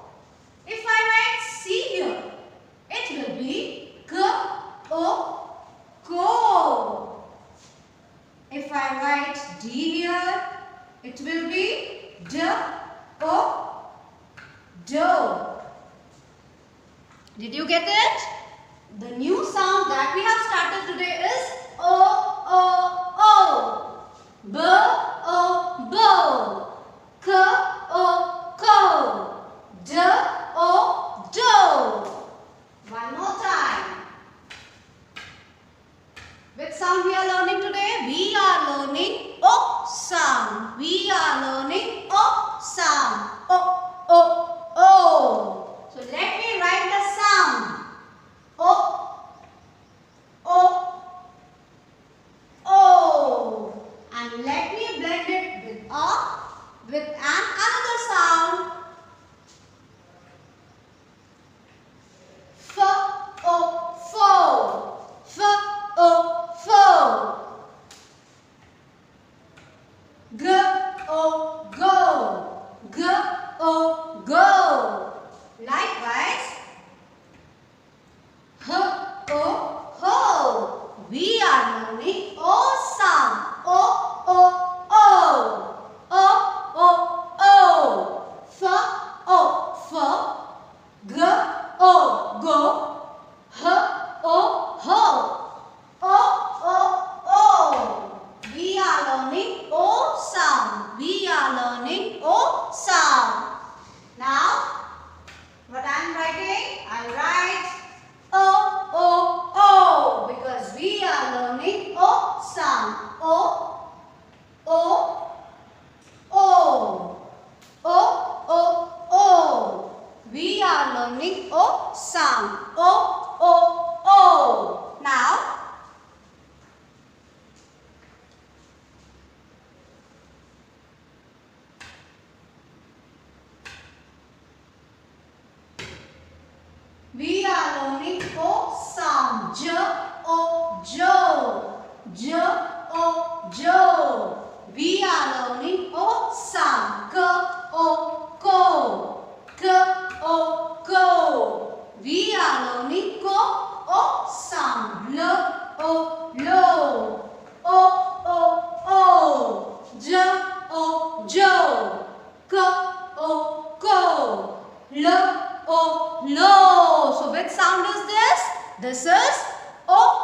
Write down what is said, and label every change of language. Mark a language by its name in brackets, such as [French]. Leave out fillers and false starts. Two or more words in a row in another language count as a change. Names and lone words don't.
[English] If I write C here, it will be K, O, ko. If I write D here, it will be D, O, do. Did you get it? The new sound that we have started today is O, O, O. B, O, bo. K, O, ko. D, O, do. One more time. Which sound we are learning today? We are learning O sound. We are learning O sound. O, O, O. So let me write the sound. O, O, O. And let me blend it with another sound. F, O, fo. F, O, fo. G, O, go. G, O, go. Likewise, H, O, ho. We are learning O sound. O, O, O. O, O, O. F, O, fo. G, O, go. H, O, ho. O, O, O. We are learning O sound. We are learning O sound. Now, what I am writing? I write O, O, O, because we are learning O sound. O, O, O. O, O, O. We are learning O sound. O, O, O. Now, we are learning O sound. J, O, jo. J, O, jo. We are learning O sound. K, O, ko. K, O, ko. We are learning ko, O sound. L, O, lo. O, O, O. J, O, jo. K, O, ko. L, O, lo. So which sound is this? This is O